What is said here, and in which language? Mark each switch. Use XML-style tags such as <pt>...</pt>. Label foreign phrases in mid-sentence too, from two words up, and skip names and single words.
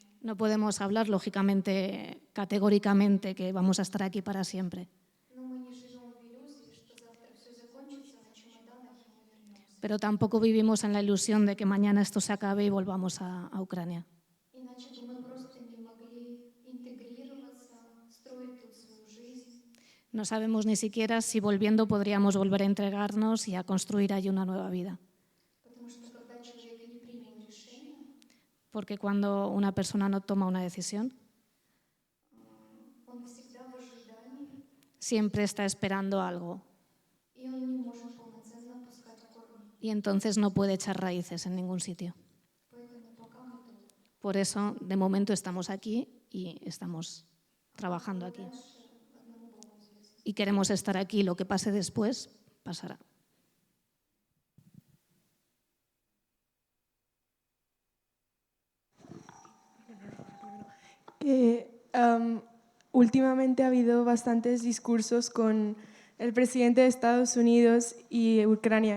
<es>No podemos hablar, lógicamente, categóricamente, que vamos a estar aquí para siempre.</es> <ru>но мы не живем в иллюзии, что завтра все закончится на чемоданах и мы вернемся.</ru> <es>Pero tampoco vivimos en la ilusión de que mañana esto se acabe y volvamos a Ucrania.</es> <ru>Иначе бы мы просто не могли интегрироваться, строить тут свою жизнь.</ru> <es>No sabemos ni siquiera si volviendo podríamos volver a entregarnos y a construir allí una nueva vida.</es> <ru>Потому что когда человек не принял решение,</ru> <es>Porque cuando una persona no toma una decisión,</es> <ru>он всегда в ожидании,</ru> <es>siempre está esperando algo</es> <ru>и он не может полноценно пускать корни.</ru> <es>y entonces no puede echar raíces en ningún sitio.</es> <ru>Поэтому пока мы тут.</ru> <es>Por eso, de momento, estamos aquí y estamos trabajando aquí.</es> <ru>Дальше одному Богу известно.</ru> <es>Y queremos estar aquí. Lo que pase después, pasará. Últimamente ha habido bastantes discursos con el presidente de Estados Unidos y Ucrania.</es>